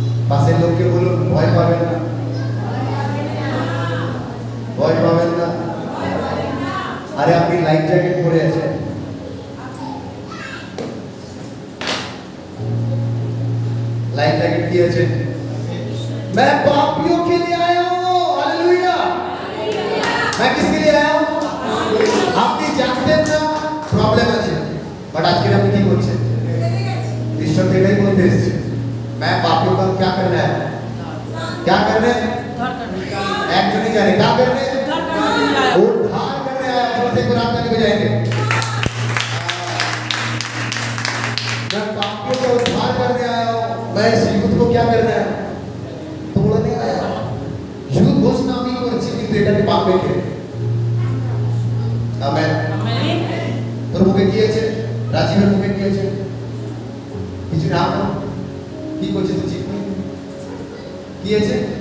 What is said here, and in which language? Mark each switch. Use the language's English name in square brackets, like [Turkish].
[Bangla] পাশের লোককে বলুন ভয় পাবেন না, ভয় পাবেন না। আরে আপনি লাইফ জ্যাকেট পরে আছেন, [Hindi] लाइफ जैकेट की है। मैं पापियों के लिए आया हूँ, हालेलुया। मैं किसके लिए आया हूँ? [Bangla] আপনি জানতেন না প্রবলেম আছে, বাট আজকে আপনি কি করছেন? ঈশ্বর এটাই বলতে এসেছে, [Hindi] मैं पापियों का क्या करना है? क्या करने? एक जो नहीं जाने क्या करने? उद्धार करने आया। जोर कुरान का नहीं बजाएंगे। मैं पापियों का उद्धार करने आया हूँ। मैं इस युद्ध को क्या करना है? तोड़ने आया। युद्ध घोषणा भी [Bangla] করছি কিন্তু এটাকে পাবে কে? আমেন। তোর মুখে কি আছে? রাজীবের মুখে কি আছে? কিছু না। কি করছিস তুই? ঠিক নেই। কি আছে?